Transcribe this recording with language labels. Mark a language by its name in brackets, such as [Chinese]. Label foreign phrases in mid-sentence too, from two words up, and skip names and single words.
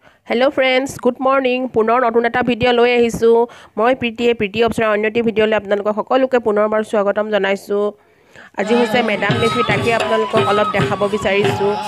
[English] hello friends good morning [Assamese] পুনৰ নতুন এটা ভিডিঅ লৈ আহিছো মই প্ৰীতি অপচনৰ অন্যটি ভিডিঅ'লৈ আপোনালোকক সকলোকে পুনৰবাৰ স্বাগতম জনাইছো আজি হৈছে মেডাম মেফি তাকে আপোনালোকক অলপ দেখাব বিচাৰিছো